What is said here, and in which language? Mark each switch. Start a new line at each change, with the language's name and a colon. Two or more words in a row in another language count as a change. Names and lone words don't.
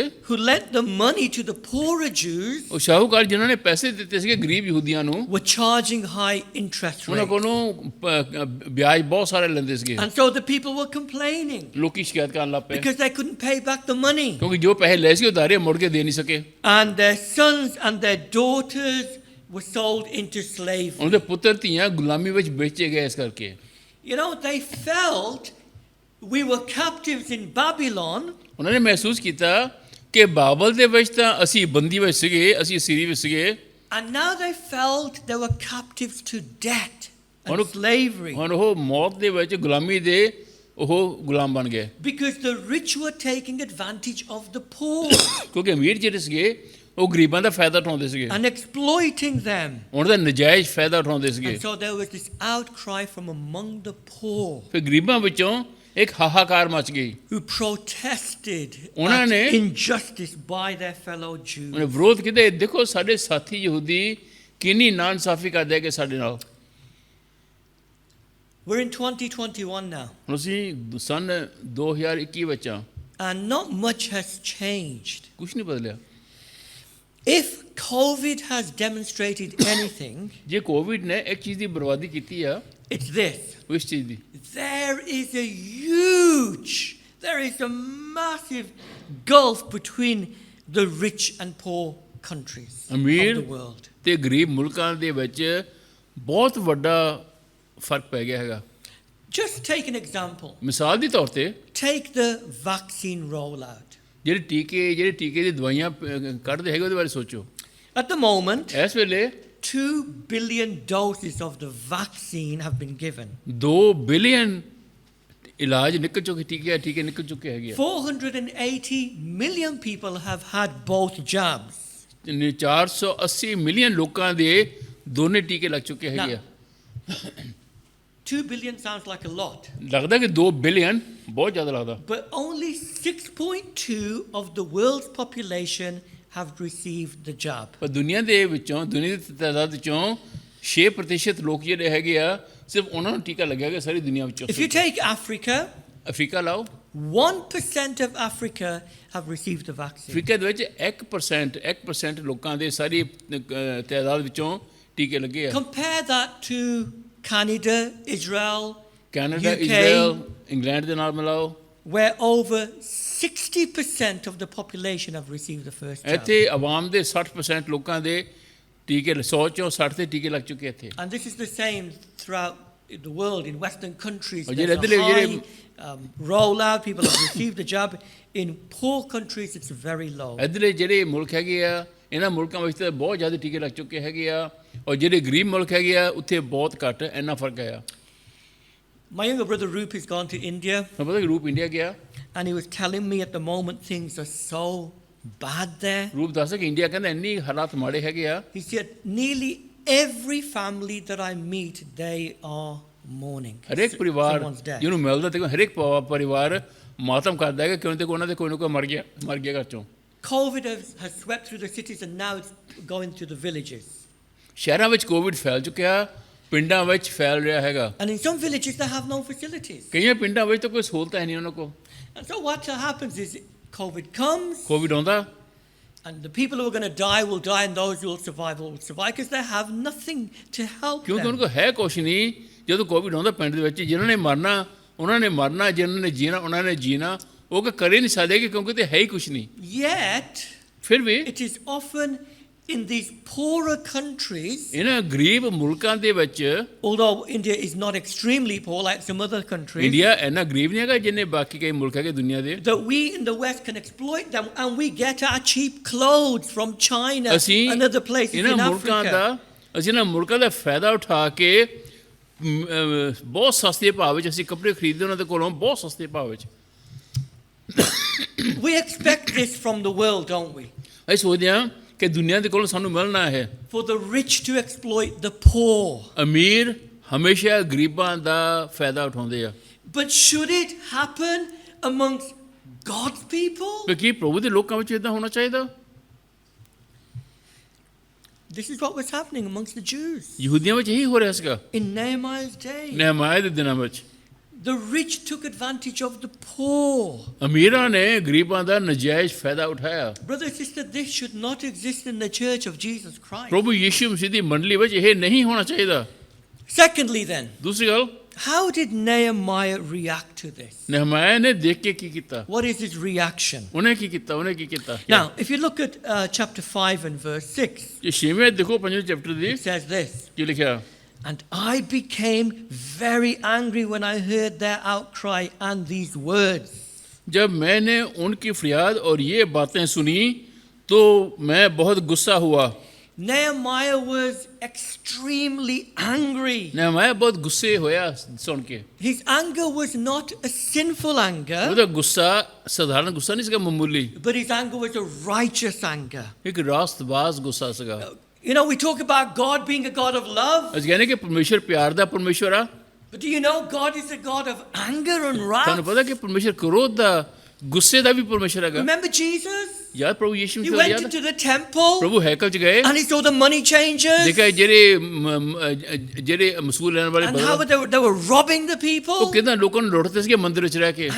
English: who lent the money to the poorer Jews
Punjabi: ਉਹ ਸ਼ਾਹੂਕਾਰ ਜਿਨ੍ਹਾਂ ਨੇ ਪੈਸੇ ਦਿੱਤੇ ਸੀਗੇ ਗਰੀਬ ਯਹੂਦੀਆਂ ਨੂੰ
English: were charging high interest
Punjabi: ਉਹਨਾਂ
English: rates.
Punjabi: ਕੋਲੋਂ ਵਿਆਜ ਬਹੁਤ ਸਾਰੇ ਲੈਂਦੇ ਸੀਗੇ
English: And so the people were complaining
Punjabi: ਲੋਕੀ ਸ਼ਿਕਾਇਤ ਕਰਨ ਲੱਗ ਪਏ
English: because they couldn't pay back the money.
Punjabi: ਕਿਉਂਕਿ ਜੋ ਪੈਸੇ ਲਏ ਸੀ ਉਧਾਰੇ ਮੁੜ ਕੇ ਦੇ ਨਹੀਂ ਸਕੇ
English: And their sons and their daughters were sold into slavery.
Punjabi: ਉਹਨਾਂ ਦੇ ਪੁੱਤਰ ਧੀਆਂ ਗੁਲਾਮੀ ਵਿੱਚ ਵੇਚੇ ਗਏ ਇਸ ਕਰਕੇ
English: You know, they felt we were captives in Babylon,
Punjabi: ਉਹਨਾਂ ਨੇ ਮਹਿਸੂਸ ਕੀਤਾ ਕਿ ਬਾਬਲ ਦੇ ਵਿੱਚ ਤਾਂ ਅਸੀਂ ਬੰਦੀ ਵਿੱਚ ਸੀਗੇ ਅਸੀਂ ਸੀਰੀ ਵਿੱਚ ਸੀਗੇ
English: and now they felt they were captives to debt and
Punjabi: ਹੁਣ
English: slavery
Punjabi: ਹੁਣ ਉਹ ਮੌਤ ਦੇ ਵਿੱਚ ਗੁਲਾਮੀ ਦੇ ਉਹ ਗੁਲਾਮ ਬਣ ਗਏ
English: because the rich were taking advantage of the poor
Punjabi: ਕਿਉਂਕਿ ਅਮੀਰ ਜਿਹੜੇ ਸੀਗੇ ਉਹ ਗਰੀਬਾਂ ਦਾ ਫਾਇਦਾ ਉਠਾਉਂਦੇ ਸੀਗੇ
English: and exploiting them.
Punjabi: ਉਹਨਾਂ ਦਾ ਨਜਾਇਜ਼ ਫਾਇਦਾ ਉਠਾਉਂਦੇ ਸੀਗੇ
English: And so there was this outcry from among the poor
Punjabi: ਫਿਰ ਗਰੀਬਾਂ ਵਿੱਚੋਂ ਇੱਕ ਹਾਹਾਕਾਰ ਮਚ ਗਈ
English: who protested
Punjabi: ਉਹਨਾਂ
English: at
Punjabi: ਨੇ
English: injustice by their fellow Jews.
Punjabi: ਉਹਨੇ ਵਿਰੋਧ ਕੀਤਾ ਦੇਖੋ ਸਾਡੇ ਸਾਥੀ ਯਹੂਦੀ ਕਿੰਨੀ ਨਾਇਨਸਾਫੀ ਕਰਦੇ ਆ ਕਿ ਸਾਡੇ ਨਾਲ
English: We're in 2021 now,
Punjabi: ਹੁਣ ਅਸੀਂ ਸਨ 2021 ਵਿੱਚ ਆ
English: and not much has changed.
Punjabi: ਕੁਛ ਨਹੀਂ ਬਦਲਿਆ
English: If COVID has demonstrated anything,
Punjabi: ਜੇ ਕੋਵਿਡ ਨੇ ਇੱਕ ਚੀਜ਼ ਦੀ ਬਰਬਾਦੀ ਕੀਤੀ ਆ
English: it's this.
Punjabi: ਉਸ ਚੀਜ਼ ਦੀ
English: There is a massive gulf between the rich and poor countries of
Punjabi: ਅਮੀਰ
English: the world.
Punjabi: ਤੇ ਗਰੀਬ ਮੁਲਕਾਂ ਦੇ ਵਿੱਚ ਬਹੁਤ ਵੱਡਾ ਫਰਕ ਪੈ ਗਿਆ ਹੈਗਾ
English: Just take an example.
Punjabi: ਮਿਸਾਲ ਦੇ ਤੌਰ ਤੇ
English: Take the vaccine rollout.
Punjabi: ਜਿਹੜੇ ਟੀਕੇ ਦੀ ਦਵਾਈਆਂ ਕੱਢਦੇ ਹੈਗੇ ਉਹਦੇ ਬਾਰੇ ਸੋਚੋ
English: At the moment,
Punjabi: ਇਸ ਵੇਲੇ
English: 2 billion doses of the vaccine have been given.
Punjabi: 2 ਬਿਲੀਅਨ ਇਲਾਜ ਨਿਕਲ ਚੁੱਕੇ ਟੀਕੇ ਨਿਕਲ ਚੁੱਕੇ ਹੈਗੇ
English: 480 million people have had both jabs.
Punjabi: 480 ਮਿਲੀਅਨ ਲੋਕਾਂ ਦੇ ਦੋਨੇ ਟੀਕੇ ਲੱਗ ਚੁੱਕੇ ਹੈਗੇ ਆ
English: 2 billion sounds like a lot.
Punjabi: ਲੱਗਦਾ ਕਿ 2 ਬਿਲੀਅਨ ਬਹੁਤ ਜ਼ਿਆਦਾ ਲੱਗਦਾ
English: But only 6.2 of the world's population have received the jab.
Punjabi: ਪਰ ਦੁਨੀਆ ਦੀ ਤਾਦਾਦ ਵਿੱਚੋਂ 6% ਲੋਕ ਜਿਹੜੇ ਹੈਗੇ ਆ ਸਿਰਫ ਉਹਨਾਂ ਨੂੰ ਟੀਕਾ ਲੱਗਿਆ ਗਿਆ ਸਾਰੀ ਦੁਨੀਆ ਵਿੱਚੋਂ
English: If you take Africa,
Punjabi: ਅਫਰੀਕਾ ਲਾਓ
English: 1% of Africa have received the vaccine.
Punjabi: ਅਫਰੀਕਾ ਦੇ ਵਿੱਚ 1% ਲੋਕਾਂ ਦੇ ਸਾਰੀ ਤਾਦਾਦ ਵਿੱਚੋਂ ਟੀਕੇ ਲੱਗੇ ਆ।
English: Compare that to Canada, Israel,
Punjabi: ਕੈਨੇਡਾ, UK, ਇਜ਼ਰਾਈਲ, ਇੰਗਲੈਂਡ ਦੇ ਨਾਲ ਮਿਲਾਓ,
English: where over 60% of the population have received the first jab.
Punjabi: ਇੱਥੇ ਆਵਾਮ ਦੇ 60% ਲੋਕਾਂ ਦੇ ਟੀਕੇ 100 ਚੋਂ 60 ਤੇ ਟੀਕੇ ਲੱਗ ਚੁੱਕੇ ਇੱਥੇ।
English: And this is the same throughout the world. In Western countries, Oh, there's a
Punjabi: ਜਿਹੜੇ-
English: high rollout. People have received the jab. In poor countries, it's very low.
Punjabi: ਇੱਧਰਲੇ ਜਿਹੜੇ ਮੁਲਕ ਹੈਗੇ ਆ, ਇਹਨਾਂ ਮੁਲਕਾਂ ਵਿੱਚ ਤਾਂ ਬਹੁਤ ਜ਼ਿਆਦਾ ਟੀਕੇ ਲੱਗ ਚੁੱਕੇ ਹੈਗੇ ਆ, ਔਰ ਜਿਹੜੇ ਗਰੀਬ ਮੁਲਕ ਹੈਗੇ ਆ ਉੱਥੇ ਬਹੁਤ ਘੱਟ, ਇੰਨਾ ਫਰਕ ਹੈ।
English: My younger brother Roop has gone to India,
Punjabi: ਤੁਹਾਨੂੰ ਪਤਾ ਕਿ ਰੂਪ ਇੰਡੀਆ ਗਿਆ,
English: and he was telling me at the moment things are so bad there.
Punjabi: ਰੂਪ ਦੱਸਦਾ ਕਿ ਇੰਡੀਆ ਕਹਿੰਦਾ ਇੰਨੀ ਹਾਲਾਤ ਮਾੜੇ ਹੈਗੇ ਆ।
English: He said nearly every family that I meet, they are mourning.
Punjabi: ਹਰੇਕ ਪਰਿਵਾਰ
English: Someone's dead.
Punjabi: ਜਿਹਨੂੰ ਮਿਲਦਾ ਤੇ ਹਰੇਕ ਪਰਿਵਾਰ ਮਾਤਮ ਕਰਦਾ ਹੈ ਕਿ ਕਿਉਂ ਤੇ ਉਹਨਾਂ ਦੇ ਕੋਈ ਨਾ ਕੋਈ ਮਰ ਗਿਆ ਘਰ ਚੋਂ।
English: COVID has swept through the cities, and now it's going to the villages.
Punjabi: ਸ਼ਹਿਰਾਂ ਵਿੱਚ ਕੋਵਿਡ ਫੈਲ ਚੁੱਕਿਆ, ਪਿੰਡਾਂ ਵਿੱਚ ਫੈਲ ਰਿਹਾ ਹੈਗਾ।
English: And in some villages, they have no facilities.
Punjabi: ਕਈਆਂ ਪਿੰਡਾਂ ਵਿੱਚ ਤਾਂ ਕੋਈ ਸਹੂਲਤਾਂ ਹੈ ਨਹੀਂ ਉਹਨਾਂ ਕੋਲ।
English: And so what happens is COVID comes,
Punjabi: ਕੋਵਿਡ ਆਉਂਦਾ,
English: and the people who are going to die will die, and those who will survive because they have nothing to help
Punjabi: ਕਿਉਂਕਿ ਉਹਨਾਂ
English: them.
Punjabi: ਕੋਲ ਹੈ ਕੁਛ ਨਹੀਂ। ਜਦੋਂ ਕੋਵਿਡ ਆਉਂਦਾ ਪਿੰਡ ਦੇ ਵਿੱਚ, ਜਿਨ੍ਹਾਂ ਨੇ ਮਰਨਾ ਉਹਨਾਂ ਨੇ ਮਰਨਾ, ਜਿਨ੍ਹਾਂ ਨੇ ਜੀਣਾ ਉਹਨਾਂ ਨੇ ਜੀਣਾ, ਉਹ ਕਿ ਕਰੇ ਨਹੀਂ ਸਕਦੇ ਕਿ ਕਿਉਂਕਿ ਤੇ ਹੈ ਹੀ ਕੁਛ ਨਹੀਂ।
English: Yet,
Punjabi: ਫਿਰ ਵੀ
English: it is often in these poorer countries,
Punjabi: ਇਹਨਾਂ ਗਰੀਬ ਮੁਲਕਾਂ ਦੇ ਵਿੱਚ,
English: although India is not extremely poor like some other countries,
Punjabi: ਇੰਡੀਆ ਇੰਨਾ ਗਰੀਬ ਨਹੀਂ ਹੈਗਾ ਜਿੰਨੇ ਬਾਕੀ ਕਈ ਮੁਲਕ ਹੈਗੇ ਦੁਨੀਆ ਦੇ,
English: that we in the West can exploit them, and we get our cheap clothes from China
Punjabi: ਅਸੀਂ
English: and other places
Punjabi: ਇਹਨਾਂ
English: in
Punjabi: ਮੁਲਕਾਂ
English: Africa.
Punjabi: ਦਾ ਅਸੀਂ ਇਹਨਾਂ ਮੁਲਕਾਂ ਦਾ ਫਾਇਦਾ ਉਠਾ ਕੇ ਬਹੁਤ ਸਸਤੇ ਭਾਅ ਵਿੱਚ ਅਸੀਂ ਕੱਪੜੇ ਖਰੀਦਦੇ ਉਹਨਾਂ ਦੇ ਕੋਲੋਂ, ਬਹੁਤ ਸਸਤੇ ਭਾਅ ਵਿੱਚ।
English: We expect this from the world, don't we?
Punjabi: ਅਸੀਂ ਸੋਚਦੇ ਹਾਂ ਕਿ ਦੁਨੀਆ ਦੇ ਕੋਲੋਂ ਸਾਨੂੰ ਮਿਲਣਾ ਹੈ।
English: For the rich to exploit the poor.
Punjabi: ਅਮੀਰ ਹਮੇਸ਼ਾ ਗਰੀਬਾਂ ਦਾ ਫਾਇਦਾ ਉਠਾਉਂਦੇ ਆ।
English: But should it happen amongst God's people?
Punjabi: ਕਿ ਕੀ ਪ੍ਰਭੂ ਦੇ ਲੋਕਾਂ ਵਿੱਚ ਇਦਾਂ ਹੋਣਾ ਚਾਹੀਦਾ?
English: This is what was happening amongst the Jews
Punjabi: ਯਹੂਦੀਆਂ ਵਿੱਚ ਇਹੀ ਹੋ ਰਿਹਾ ਸੀਗਾ
English: in Nehemiah's day.
Punjabi: ਨehemiah ਦੇ ਦਿਨਾਂ ਵਿੱਚ।
English: The rich took advantage of the poor.
Punjabi: ਅਮੀਰਾਂ ਨੇ ਗਰੀਬਾਂ ਦਾ ਨਜਾਇਜ਼ ਫਾਇਦਾ ਉਠਾਇਆ।
English: Brother, sister, this should not exist in the church of Jesus Christ.
Punjabi: ਪ੍ਰਭੂ ਯੀਸ਼ੂ ਮਸੀਹ ਦੀ ਮੰਡਲੀ ਵਿੱਚ ਇਹ ਨਹੀਂ ਹੋਣਾ ਚਾਹੀਦਾ।
English: Secondly, then,
Punjabi: ਦੂਸਰੀ ਗੱਲ,
English: how did Nehemiah react to this?
Punjabi: ਨehemiah ਨੇ ਦੇਖ ਕੇ ਕੀ ਕੀਤਾ?
English: What is his reaction?
Punjabi: ਉਹਨੇ ਕੀ ਕੀਤਾ?
English: Now, if you look at chapter 5 and verse 6,
Punjabi: ਜੇ 6ਵੇਂ ਦੇਖੋ 5ਵੇਂ ਚੈਪਟਰ ਦੀ
English: it says this.
Punjabi: ਕੀ ਲਿਖਿਆ?
English: And I became very angry when I heard their outcry and these words.
Hindi: जब मैंने उनकी फरियाद और ये बातें सुनी तो मैं बहुत गुस्सा हुआ।
English: Nehemiah was extremely angry.
Punjabi: नehemiah ਬਹੁਤ ਗੁੱਸੇ ਹੋਇਆ ਸੁਣ ਕੇ।
English: His anger was not a sinful anger,
Punjabi: ਉਹਦਾ ਗੁੱਸਾ ਸਾਧਾਰਨ ਗੁੱਸਾ ਨਹੀਂ ਸੀਗਾ, ਮਾਮੂਲੀ,
English: but his anger was a righteous anger.
Punjabi: ਇੱਕ ਰਾਸਤਬਾਜ਼ ਗੁੱਸਾ ਸੀਗਾ।
English: You know, we talk about God being a God of love,
Punjabi: ਅਸੀਂ ਕਹਿੰਦੇ ਕਿ ਪਰਮੇਸ਼ਰ ਪਿਆਰ ਦਾ ਪਰਮੇਸ਼ਰ ਆ।
English: but do you know God is a God of anger and
Punjabi: ਤੁਹਾਨੂੰ
English: wrath?
Punjabi: ਪਤਾ ਕਿ ਪਰਮੇਸ਼ਰ ਕ੍ਰੋਧ ਦਾ, ਗੁੱਸੇ ਦਾ ਵੀ ਪਰਮੇਸ਼ਰ ਹੈਗਾ।
English: Remember Jesus?
Punjabi: ਯਾਦ ਪ੍ਰਭੂ ਯੀਸ਼ੂ
English: He
Punjabi: ਮਸੀਹ
English: went
Punjabi: ਯਾਦ,
English: into the temple
Punjabi: ਪ੍ਰਭੂ ਹੈਕਲ ਚ ਗਏ,
English: and he saw the money changers
Punjabi: ਦੇਖਿਆ ਜਿਹੜੇ ਮਸੂਲ ਲੈਣ ਵਾਲੇ
English: and how
Punjabi: ਬਦਲ,
English: they were robbing the
Punjabi: ਉਹ
English: people,
Punjabi: ਕਿਦਾਂ ਲੋਕਾਂ ਨੂੰ ਲੁੱਟਦੇ ਸੀਗੇ ਮੰਦਿਰ ਵਿੱਚ ਰਹਿ ਕੇ।